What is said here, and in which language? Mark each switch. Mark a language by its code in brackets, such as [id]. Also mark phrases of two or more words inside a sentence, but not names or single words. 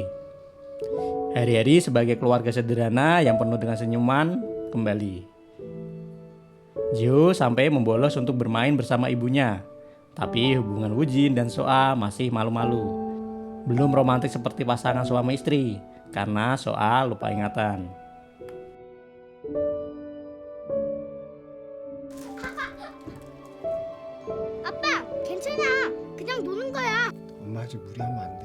[id] Hari-hari sebagai keluarga sederhana yang penuh dengan senyuman kembali. Ji-hoo sampai membolos untuk bermain bersama ibunya. Tapi hubungan Woo-jin dan So-a masih malu-malu. Belum romantis seperti pasangan suami istri karena So-a lupa ingatan. [ko] 아빠, 괜찮아. 그냥 노는 거야. 엄마 아직 무리하면 안 돼.